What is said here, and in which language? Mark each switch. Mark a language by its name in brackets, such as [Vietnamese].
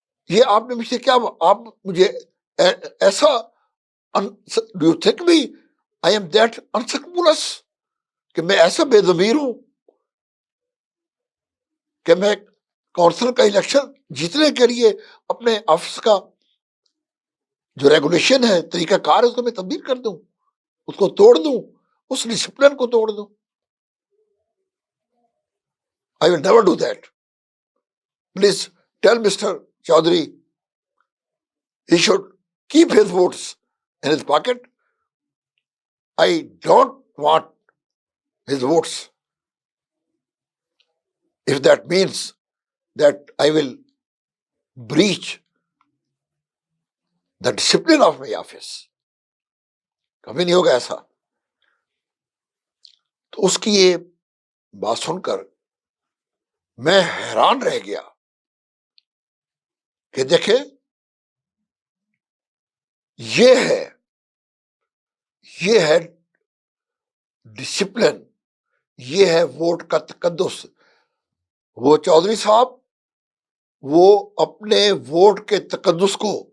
[Urdu] یہ آپ نے مجھ سے کیا، آپ مجھے ایسا [English] do you think me I am that unscrupulous [Urdu] کہ میں ایسا بے ضمیر ہوں کہ میں کونسل کا الیکشن جیتنے کے لیے اپنے آفس کا جو ریگولیشن ہے، طریقہ کار ہے، اس کو میں تبدیل کر دوں، اس کو توڑ دوں، اس ڈسپلن کو توڑ دوں؟ [English] I will never do that. Please tell Mr. Chaudhary he should keep his votes in his pocket. I don't want his votes. If that means that I will breach the discipline of my office. [Urdu] کبھی نہیں ہوگا ایسا۔ تو اس کی یہ بات سن کر میں حیران رہ گیا کہ دیکھیں یہ ہے ڈسپلن، یہ ہے ووٹ کا تقدس۔ وہ چودھری صاحب وہ اپنے ووٹ کے تقدس کو